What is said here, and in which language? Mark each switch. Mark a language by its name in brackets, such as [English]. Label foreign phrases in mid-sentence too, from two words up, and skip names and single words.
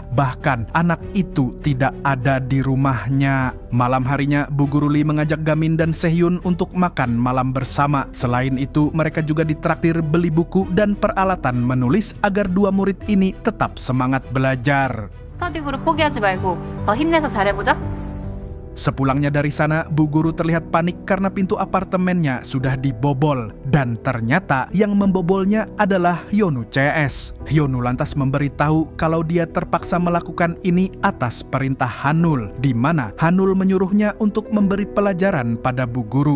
[Indonesian] Bahkan anak itu tidak ada di rumahnya. Malam harinya, Bu Guru Lee mengajak Gamin dan Sehyun untuk makan malam bersama. Selain itu, mereka juga ditraktir beli buku dan peralatan menulis agar dua murid ini tetap semangat belajar. [Korean] 스터디 그룹 포기하지 말고 더 힘내서 잘해보자. [Indonesian] Sepulangnya dari sana, Bu Guru terlihat panik karena pintu apartemennya sudah dibobol. Dan ternyata yang membobolnya adalah Hyonu CS. Hyonu lantas memberitahu kalau dia terpaksa melakukan ini atas perintah Hanul, di mana Hanul menyuruhnya untuk memberi pelajaran pada Bu Guru.